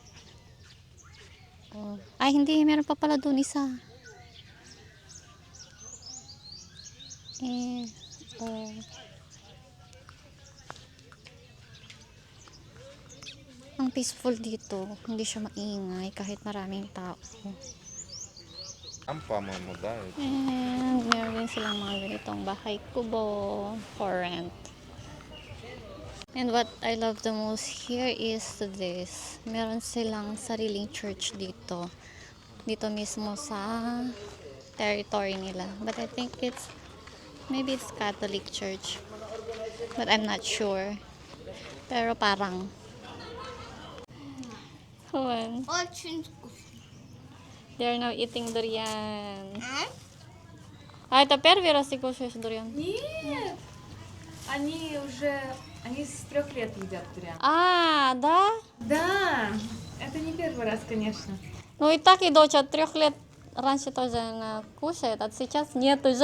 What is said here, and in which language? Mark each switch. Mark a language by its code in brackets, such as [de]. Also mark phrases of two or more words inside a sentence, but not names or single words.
[tl] Oh. Ay, hindi. Meron pa pala doon isa. Oh. Ang peaceful dito. Hindi siya maingay kahit maraming tao. [ru] Там, по-моему, да. [tl] And meron din silang mga ganitong bahay kubo [en] for rent. And what I love the most here is this. [tl] Meron silang sariling church dito. Dito mismo sa territory nila. [en] But I think maybe it's Catholic church. But I'm not sure. [tl] Pero parang. Huwag. [ru] Очень вкусно. [en] They are now eating durian. [ru] А это первый раз ты кушаешь durian? Нет! Они с 3 лет едят дурян. А, да? Да! Это не первый раз, конечно. Ну и так и дочь от 3 лет раньше тоже она кушает, а сейчас нет уже.